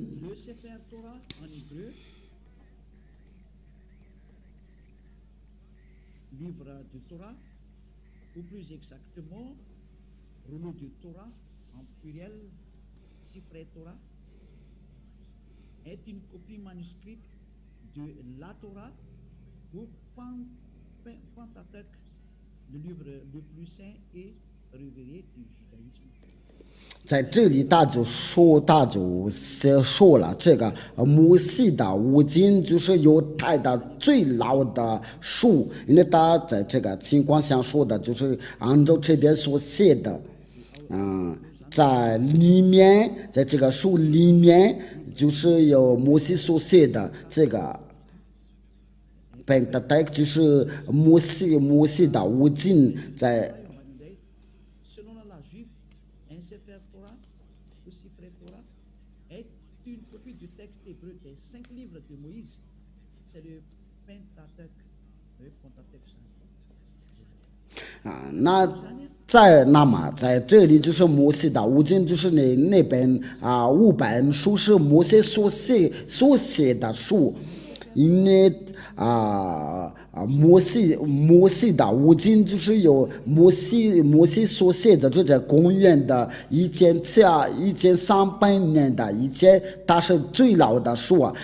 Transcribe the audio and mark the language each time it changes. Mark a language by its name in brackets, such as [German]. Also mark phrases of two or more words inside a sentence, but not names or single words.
[French] Le [Hebrew] Sefer Torah [French] en hébreu, livre du Torah, ou plus exactement, rouleau du Torah en pluriel, [Hebrew] Sifrei Torah, [French] est une copie manuscrite de la Torah ou Pentateuch, le livre le plus saint et révéré du judaïsme. [Chinese] 在这里他就说了，这个摩西的五经就是犹太的最老的书，因为他在这个情况下说的就是按照这边所写的，在里面，在这个书里面就是有摩西所写的这个Pentateuch，就是摩西的五经在。 [French] Selon la juive, un [Hebrew] Sefer Torah [French] ou [Hebrew] Sifrei Torah [French] est une copie du texte hébreu des 5 livres de Moïse. C'est le Pentateuch. Le Pentateuch. [Chinese] 那么在这里就是摩西的五经，就是那本5本书是摩西所写的书，因为摩西的五经就是有摩西所写的，就在公元的1300年的以前，它是最老的书啊。